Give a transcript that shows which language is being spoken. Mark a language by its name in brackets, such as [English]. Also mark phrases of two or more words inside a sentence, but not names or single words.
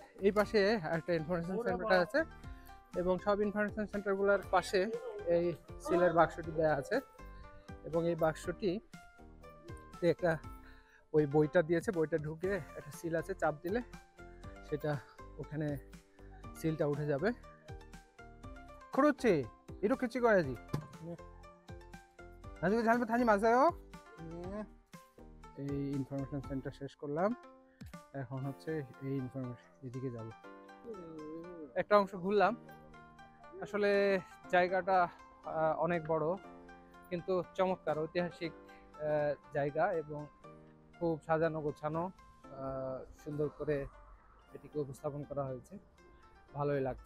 [Bangla] এই পাশে একটা [English] information center [Bangla] আছে এবং সব [English] information centers [Bangla] পাশে এই সিলের বাক্সটি দেওয়া আছে এবং এই বাক্সটি একটা ওই বইটা দিয়েছে, বইটা ঢুকে একটা সিল আছে, চাপ দিলে সেটা ওখানে সিলটা উঠে যাবে। [Korean] 그렇지, 이렇게 찍어야지. 나중에 잘못하지 마세요. [Bangla] এই [English] information center [Bangla] শেষ করলাম, এখন হচ্ছে এই ইনফরমেশন এদিকে যাব। একটা অংশ ঘুরলাম। আসলে জায়গাটা অনেক বড় কিন্তু চমৎকার ঐতিহাসিক জায়গা এবং খুব সাজানো গোছানো, সুন্দর করে এটিকে উপস্থাপন করা হয়েছে, ভালোই লাগছে।